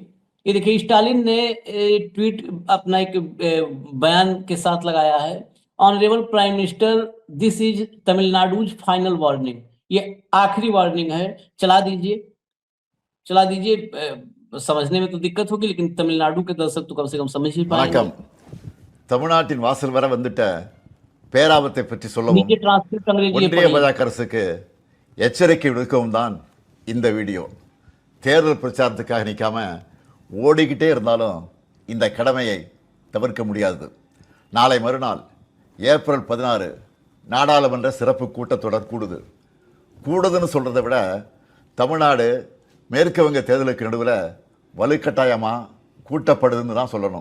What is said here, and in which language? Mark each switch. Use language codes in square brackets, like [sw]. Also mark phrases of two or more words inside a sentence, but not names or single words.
[hi] ये देखिए, स्टालिन ने ट्वीट अपना एक बयान के साथ लगाया है। [en] Honourable Prime Minister, this is Tamil Nadu's final warning. [hi] ये आखिरी वार्निंग है। चला दीजिए। समझने में तो दिक्कत होगी, लेकिन तमिलनाडु के दर्शक तो कम से कम समझ ही पाएंगे। [ta] வணக்கம். தமிழ்நாட்டின் வாசல் வர வந்துட்ட பேராபத்தை பற்றி சொல்லவும் [hi] नीचे ट्रांसक्रिप्ट अंग्रेजी में [ta] ஒன்றிய [hi] पढ़िए। [ta] பாஜக அரசுக்கு எச்சரிக்கை விடுக்கவும் தான் இந்த வீடியோ. தேர்தல் பிரச்சாரத்துக்காக நிற்காம ஓடிக்கிட்டே இருந்தாலும் இந்த கடமையை தவிர்க்க முடியாது. நாளை மறுநாள் ஏப்ரல் 16 நாடாளுமன்ற சிறப்பு கூட்டத்தொடர் கூடுதுன்னு சொல்கிறத விட தமிழ்நாடு மேற்கு வங்க தேர்தலுக்கு நடுவில் வலுக்கட்டாயமாக கூட்டப்படுதுன்னு தான் சொல்லணும்.